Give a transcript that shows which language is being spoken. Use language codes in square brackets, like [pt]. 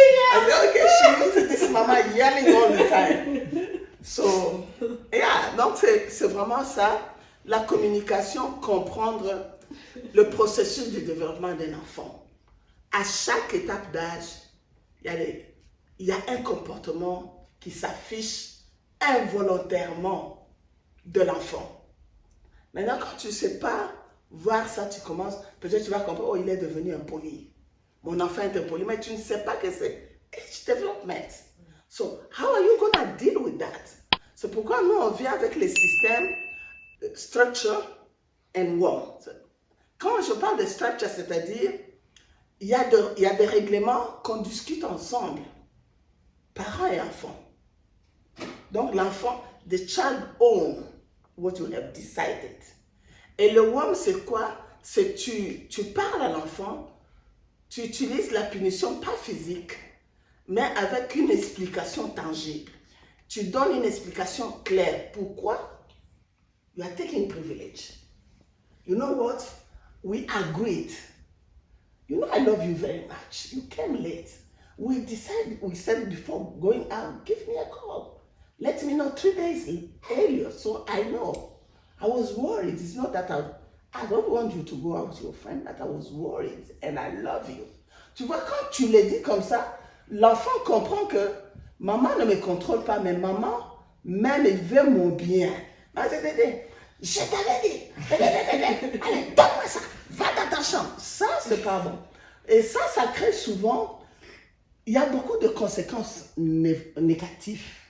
[en] I said, okay, she used to this mama yelling all the time. So, yeah, [fr] donc c'est vraiment ça, la communication, comprendre le processus de développement d'un enfant. À chaque étape d'âge, il y a un comportement qui s'affiche involontairement de l'enfant. Maintenant, quand tu ne sais pas voir ça, tu commences, peut-être tu vas comprendre, oh, il est devenu impoli. Mon enfant est impoli, mais tu ne sais pas que c'est [en] age development. So, how are you going to deal with that? [fr] C'est pourquoi nous, on vient avec les systèmes [en] structure and warm. [fr] Quand je parle de structure, c'est-à-dire, il y a des règlements qu'on discute ensemble, parents et enfants. Donc l'enfant, [en] the child own what you have decided. [fr] Et le WOM, c'est quoi? C'est tu parles à l'enfant, tu utilises la punition pas physique, mais avec une explication tangible. Tu donnes une explication claire. Pourquoi? [en] You are taking privilege. You know what? We agreed. You know I love you very much. You came late. We said before going out, give me a call. Let me know 3 days earlier so I know. I was worried. It's not that I don't want you to go out with your friend, that I was worried and I love you. [fr] Tu vois, quand tu le dis comme ça, l'enfant comprend que maman ne me contrôle pas, mais maman, même, elle veut mon bien. Je t'avais dit, allez, donne-moi ça, va dans ta chambre. Ça, c'est pas bon. Et ça crée souvent, il y a beaucoup de conséquences négatives.